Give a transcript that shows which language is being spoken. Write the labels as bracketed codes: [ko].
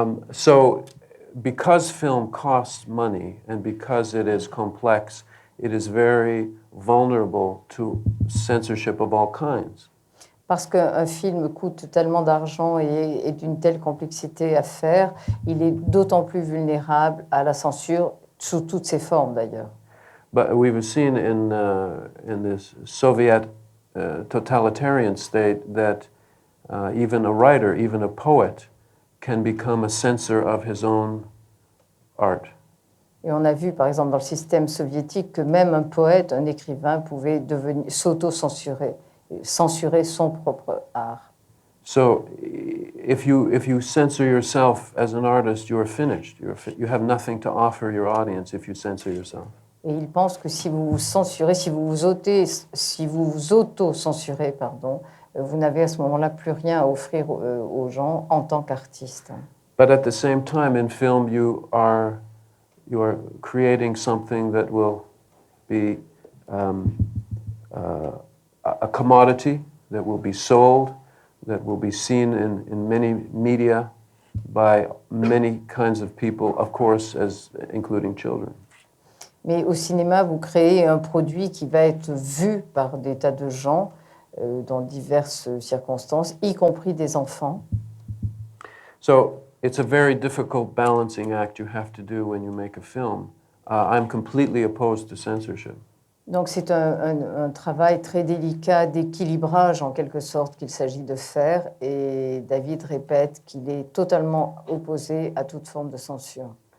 [en] So, because film costs money and because it is complex, it is very vulnerable to censorship of all kinds. [fr] Parce qu'un film coûte tellement d'argent et d'une telle complexité à faire, il est d'autant plus vulnérable à la censure, sous toutes ses formes d'ailleurs. [en] But we've seen in this Soviet totalitarian state that even a writer, even a poet, can become a censor of his own art. [fr] Et on a vu par exemple dans le système soviétique que même un poète, un écrivain pouvait s'auto-censurer, censurer son propre art. [en] So if you censor yourself as an artist, you are finished. You have nothing to offer your audience if you censor yourself. [fr] Et il pense que si vous vous censurez, si vous vous auto-censurez, vous n'avez à ce moment-là plus rien à offrir aux gens en tant qu'artiste. [en] But at the same time, in film, you are creating something that will be a commodity that will be sold, that will be seen in many media by many kinds of people, of course, including children. [fr] Mais au cinéma, vous créez un produit qui va être vu par des tas de gens dans diverses circonstances, y compris des enfants. [en] So it's a very difficult balancing act you have to do when you make a film. I'm completely opposed to censorship. [fr] Donc c'est un travail très délicat d'équilibrage en quelque sorte qu'il s'agit de faire, et David répète qu'il est totalement opposé à toute forme de censure.